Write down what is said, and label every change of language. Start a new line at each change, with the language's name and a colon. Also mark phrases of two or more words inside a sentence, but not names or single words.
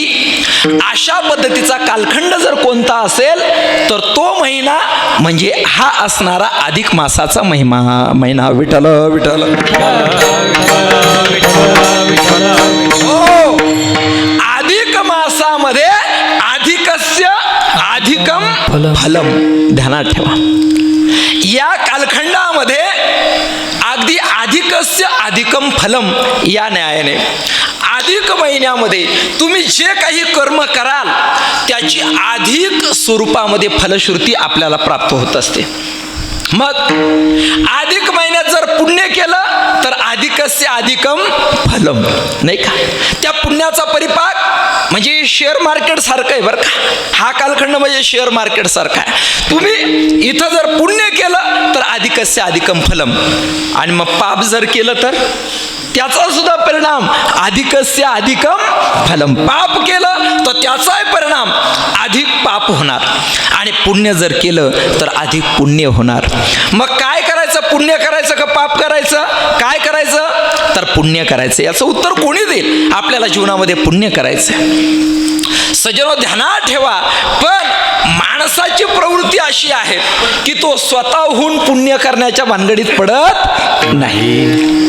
Marathi: अशा पद्धतीचा कालखंड जर कोणता असेल तर तो महिना म्हणजे हा असणारा अधिक मासाचा महिना. विठ्ठल विठ्ठल. हो, अधिक मासामध्ये
Sanskrit: अधिकस्य अधिकम फलम.
Marathi: ध्यानात ठेवा, या कालखंडामध्ये अगदी
Sanskrit: अधिकस्य अधिकम फलम
Marathi: या न्यायाने अधिक महिन्यामध्ये तुम्ही जे काही कर्म कराल त्याची अधिक स्वरूपामध्ये फलश्रुती आपल्याला प्राप्त होत असते. मग अधिक महिन्यात जर पुण्य केलं तर
Sanskrit: अधिकस्य अधिकम फलम,
Marathi: नाही का? त्या पुण्याचा परिपाक म्हणजे
English: share market
Marathi: सारखं आहे, बरं का? हा कालखंड म्हणजे
English: share market
Marathi: सारखा आहे. तुम्ही इथं जर पुण्य केलं तर
Sanskrit: अधिकस्य अधिकम फलम,
Marathi: आणि मग पाप जर केलं तर त्याचा सुद्धा परिणाम
Sanskrit: अधिकस्य अधिकम फलम.
Marathi: पाप केलं तर त्याचाही परिणाम अधिक पाप होणार, आणि पुण्य जर केलं तर अधिक पुण्य होणार. मग काय करायचं? पुण्य करायचं का पाप करायचं? काय करायचं तर पुण्य करायचं. याचं उत्तर कोणी देईल? आपल्याला जीवनामध्ये पुण्य करायचं. सज्जनो, ध्यानात ठेवा, पण माणसाची प्रवृत्ती अशी आहे की तो स्वतःहून पुण्य करण्याच्या भानगडीत पडत नाही.